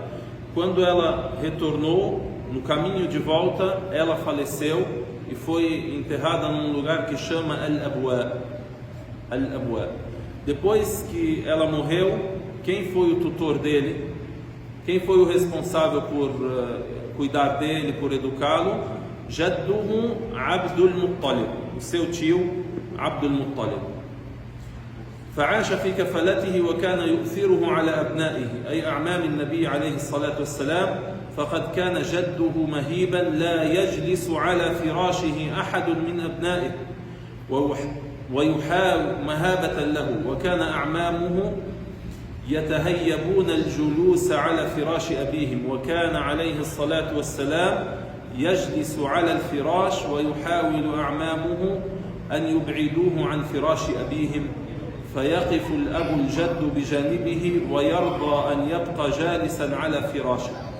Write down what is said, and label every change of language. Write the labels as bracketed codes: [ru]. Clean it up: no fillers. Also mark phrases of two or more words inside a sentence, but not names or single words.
[pt] Quando ela retornou, no caminho de volta, ela faleceu e foi enterrada num lugar que chama Al-Abwa. Depois que ela morreu, quem foi o tutor dele? Quem foi o responsável por cuidar dele, por educá-lo? Jadduhu Abdul Muttalib, o seu tio Abdul Muttalib. [ar] فعاش في كفالته وكان يؤثره على أبنائه أي أعمام النبي عليه الصلاة والسلام، فقد كان جده مهيبا لا يجلس على فراشه أحد من أبنائه ويحاول مهابة له، وكان أعمامه يتهيبون الجلوس على فراش أبيهم، وكان عليه الصلاة والسلام يجلس على الفراش ويحاول أعمامه أن يبعدوه عن فراش أبيهم، فيقف الأب الجد بجانبه ويرضى أن يبقى جالسا على فراشه.